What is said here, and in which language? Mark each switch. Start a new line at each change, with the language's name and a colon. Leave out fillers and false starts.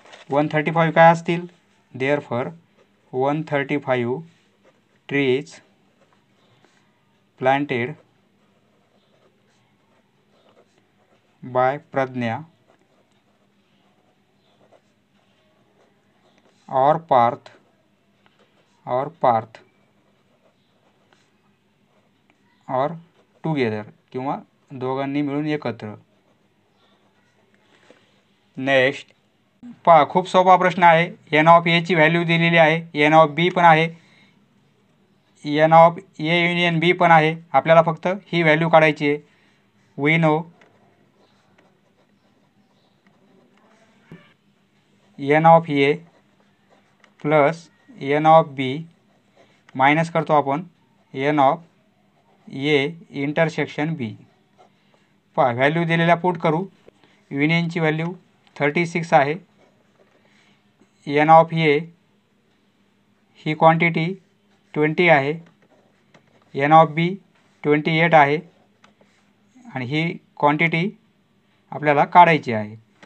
Marathi: 135 काय असतील?
English: therefore 135 trees planted by Pradnya और पार्थ और together
Marathi: किंवा दोघांनी मिळून एकत्र. नेक्स्ट पहा, खूप सोपा प्रश्न आहे. एन ऑफ ए ची व्हॅल्यू दिलेली आहे, एन ऑफ बी पण आहे, एन ऑफ ए युनियन बी पण आहे. आपल्याला फक्त ही व्हॅल्यू काढायची आहे.
English: we know n of A plus n of B minus
Marathi: करतो आपण
English: N of A intersection B.
Marathi: पहा, व्हॅल्यू दिलेल्या पुट करू. युनियनची व्हॅल्यू 36 आहे. N of A he quantity 20 आहे, एन ऑफ बी 28 आहे आणि ही क्वांटिटी आपल्याला काढायची आहे.